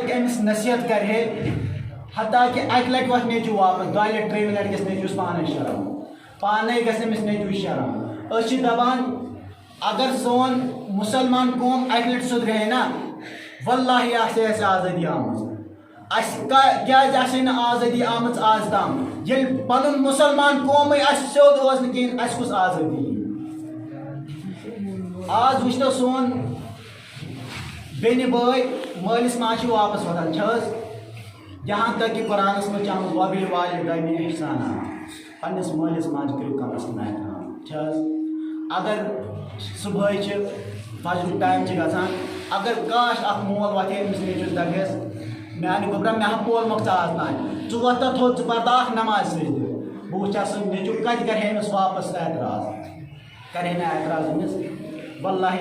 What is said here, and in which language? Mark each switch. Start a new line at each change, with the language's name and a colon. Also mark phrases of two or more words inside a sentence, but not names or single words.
Kashmiri: أمِس نصیحت کرِ ہے حتیٰ کہِ اکہِ لٹہِ وۄتھِ نیٚچوٗ واپس 2 لٹہِ 3 لٹہِ گژھِ نیٚچوِس پانے شراب پانے گژھِ أمِس نیٚچوِس شراب أسۍ چھِ دپان اگر سون مُسلمان قوم اکہِ لٹہِ سُدرے نا واللہ آسہِ اَسہِ آزٲدی آمٕژ اَسہِ کیٛازِ آسہِ نہٕ آزٲدی آمٕژ آز تام ییٚلہِ پنُن مُسلمان قومٕے اَسہِ سیوٚد اوس نہٕ کِہیٖنۍ اَسہِ کُس آزٲدی یی آز وٕچھتو سون بیٚنہِ بٲے مٲلِس ماجہِ چھِ واپس واتان چھِ حظ
Urdu: یہاں تک کہ
Kashmiri: قرآنس منٛز چھِ آمٕژ وَبِالوالِدَینِ اِحسانا پننِس مٲلِس ماجہِ کٔرِو کم از کم احترام چھِ حظ اگر صُبحٲے چھِ فجرُک ٹایم چھِ گژھان اگر کاش اکھ مول وۄتھِ ہے أمِس نیٚچوِس دپٮ۪س میانہِ گوٚبرا مےٚ ہا پولمُکھ ژٕ آز تام ژٕ وۄتھ تہٕ تھوٚد ژٕ پَر اکھ نماز سجدٕ بہٕ وٕچھا سُہ نیٚچوٗ کَتہِ کَرِ ہے أمِس واپَس اعتراض کَرِ ہے نہٕ اعتراض أمِس واللہ